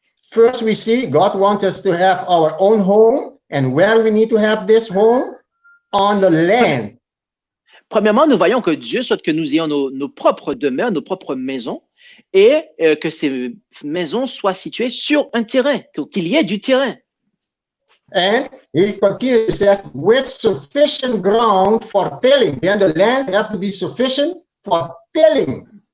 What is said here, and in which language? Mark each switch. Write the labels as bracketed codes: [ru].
[en] First, we see God wants us to have our own home, and where we need to have this home? On the land. [fr] Premièrement, nous voyons que Dieu souhaite que nous ayons nos propres demeures, nos propres maisons, et que ces maisons soient situées sur un terrain, qu'il y ait du terrain. [en] And he continues, he says, with sufficient ground for tilling. Then the land has to be sufficient for tilling.